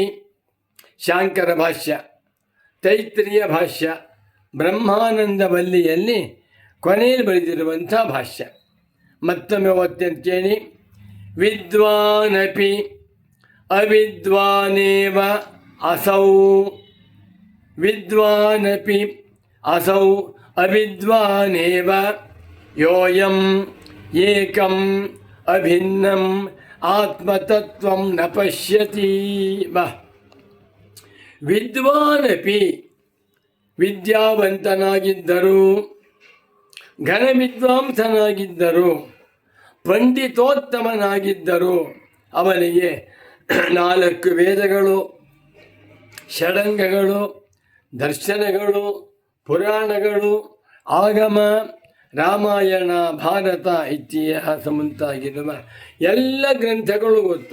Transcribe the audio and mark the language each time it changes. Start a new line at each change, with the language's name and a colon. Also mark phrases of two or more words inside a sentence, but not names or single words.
Kannada: ಶಾಂಕರ ಭಾಷ್ಯ, ತೈತ್ರಿಯ ಭಾಷ್ಯ, ಬ್ರಹ್ಮಾನಂದವಲ್ಲಿಯಲ್ಲಿ ಕೊನೆಯಲ್ಲಿ ಬರೆದಿರುವಂಥ ಭಾಷ್ಯ. ಮತ್ತೊಮ್ಮೆ ಓದ್ತೇನೆ ಕೇಳಿ.
Sanskrit: ವಿದ್ವಾನಪಿ ಅವಿದ್ವಾನೇವ ಅಸೌ, ವಿದ್ವಾನಪಿ ಅಸೌ ಅವಿದ್ವಾನೇವ ಯೋಯಂ ಏಕಂ ಅಭಿನ್ನಂ ಆತ್ಮತತ್ವಂ ನ ಪಶ್ಯತಿ.
Kannada: ವಿದ್ವಾನಪಿ ವಿದ್ಯಾವಂತನಾಗಿದ್ದರು, ಘನ ವಿದ್ವಾಂಸನಾಗಿದ್ದರು, ಪಂಡಿತೋತ್ತಮನಾಗಿದ್ದರು. ಅವನಿಗೆ 4 ವೇದಗಳು, ಷಡಂಗಗಳು, ದರ್ಶನಗಳು, ಪುರಾಣಗಳು, ಆಗಮ, ರಾಮಾಯಣ, ಭಾರತ, ಇತಿಹಾಸ ಮುಂತಾಗಿರುವ ಎಲ್ಲ ಗ್ರಂಥಗಳು ಗೊತ್ತು.